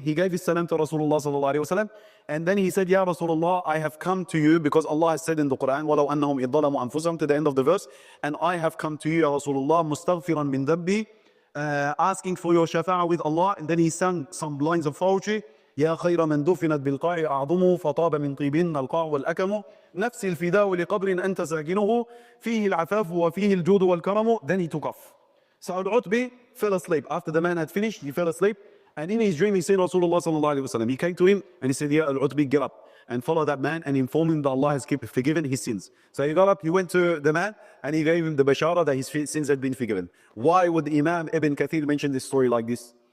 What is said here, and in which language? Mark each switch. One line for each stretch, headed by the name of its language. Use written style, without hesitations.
English: He gave his salam to Rasulullah sallallahu alayhi wa sallam. And then he said, Ya Rasulullah, I have come to you because Allah has said in the Quran,
Arabic: وَلَوْ أَنَّهُمْ إِذْ ظَلَمُوا أَنفُسَهُمْ,
English: to the end of the verse. And I have come to you, Ya Rasulullah,
Arabic: مُسْتَغْفِرًا مِنْ ذَنْبِي,
English: asking for your shafa'ah with Allah. And then he sang some lines of poetry.
Arabic: يا خير من دفنت بالقاع أعظم فطاب من طيبهن القاع والأكم نفسي الفداء لقبر أنت ساكنه فيه العفاف وفيه الجود والكرم.
English: Then he took off. So Al-Utbi fell asleep. After the man had finished, he fell asleep. And in his dream, he seen Rasulullah sallallahu alayhi wa sallam. He came to him and he said, Ya Al-Utbi, get up and follow that man and inform him that Allah has forgiven his sins. So he got up, he went to the man and he gave him the bashara that his sins had been forgiven. Why would Imam Ibn Kathir mention this story like this?